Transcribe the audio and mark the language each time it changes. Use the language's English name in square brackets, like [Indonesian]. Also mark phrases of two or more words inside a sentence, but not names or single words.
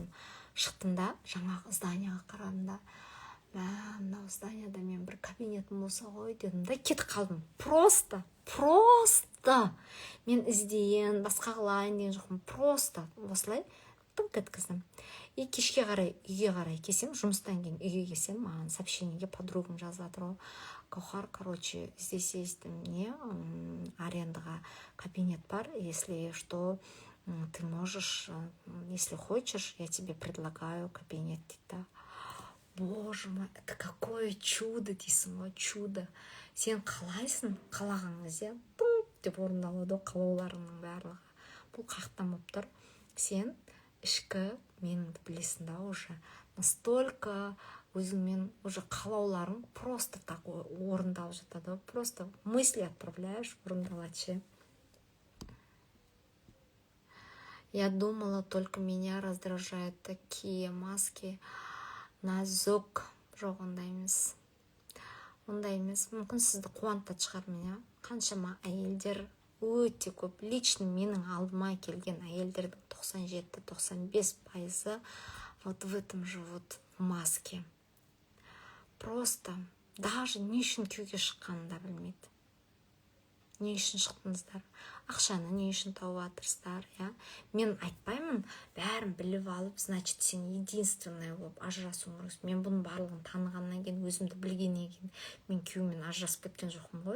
[Kazakh] Шықтым да, жаңағы зданияға қарадым да, мынау зданияда мен бір кабинетім болса ғой дедім да, кетіп қалдым. Просто мен іздейін, басқа қылайын деген жоқпын. Просто осылай тым кеткіздім. И кешке қарай үйге қарай келсем, жұмыстан кейін үйге келсем, маған сообщениеге подругам жазып жатыр ғой. Гаухар, [Russian] здесь есть мне [Kazakh] арендаға кабинет бар, [Russian] если что, ты можешь, если хочешь, я тебе предлагаю кабинет. Боже мой, это какое чудо [Kazakh] дейсің ғой, [Russian] чудо. [Kazakh] Сен қалайсың, қалаған кезде деп орындалады қалауларыңның барлығы. Бұл қақтан болып тұр. Сен ішкі меніңді білесің да, [Russian] уже настолько [Kazakh] өзіңмен уже қалауларың [Russian] просто так [Kazakh] орындалып жатады. [Russian] Просто мысли отправляешь, орындалады. Я думала, только меня раздражают такие маски. [Kazakh] Назок. Жоқ, ондай емес. Мүмкін сізді қуантады шығар мен, қаншама әйелдер өте көп. Лично менің алдыма келген әйелдердің 97-95% [Russian] вот в этом живут в маске. Просто даже не [Kazakh] үшін күйеуге шыққанын да білмейді. Не үшін шықтыңыздар? Ақшаны не үшін тауып жатырсыздар, иә? Мен айтпаймын, бәрін біліп алып, значит, сен единственная болып ажырасуың керексің. Мен бұның барлығын танығаннан кейін, өзімді білгеннен кейін, мен күйеуіммен ажырасып кеткен жоқпын ғой.